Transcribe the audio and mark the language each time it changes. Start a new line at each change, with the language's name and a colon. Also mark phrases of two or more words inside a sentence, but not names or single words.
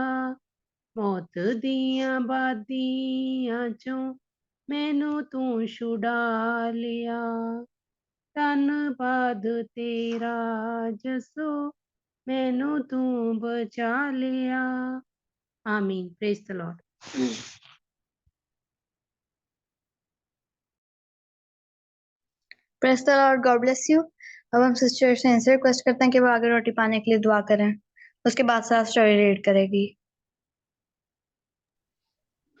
Punjabi: ਮੌਤ ਦੀਆਂ ਬਾਦੀਆਂ ਚੋਂ ਮੈਨੂੰ ਤੂੰ ਛੁੜਾ ਲਿਆ। ਧੰਨਵਾਦ ਤੇਰਾ ਜਸੋ, ਮੈਨੂੰ ਤੂੰ ਬਚਾ ਲਿਆ।
English: Amen. Praise the Lord. Praise the Lord, God bless you.
Hindi: अब हम सिस्टर शहीन से रिक्वेस्ट करते हैं कि वो आगे रोटी पाने के लिए दुआ करें। उसके बाद से
English: story read
Hindi: करेगी।